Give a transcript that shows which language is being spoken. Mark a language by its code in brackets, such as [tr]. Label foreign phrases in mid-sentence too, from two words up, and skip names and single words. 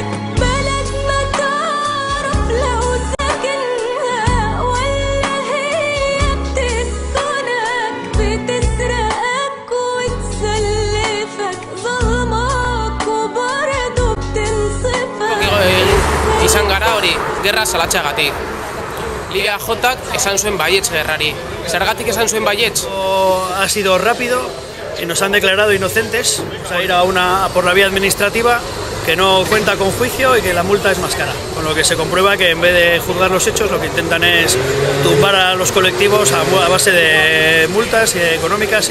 [ar] بلدنا تعرف لو ساكنها ولا هي بتسكنك. بتسرقك وتسلفك ظلمك وبرضه بتنصفك. [eu] izan gara hori, gerra salatzeagatik. Liga Jotak esan zuen baietz gerrari. Zergatik esan zuen baietz? [es] Ha sido rápido, nos han declarado inocentes, o sea, ir a por la vía administrativa, que no cuenta con juicio y que la multa es más cara. Con lo que se comprueba que en vez de juzgar los hechos, lo que intentan es tumbar a los colectivos a base de multas económicas.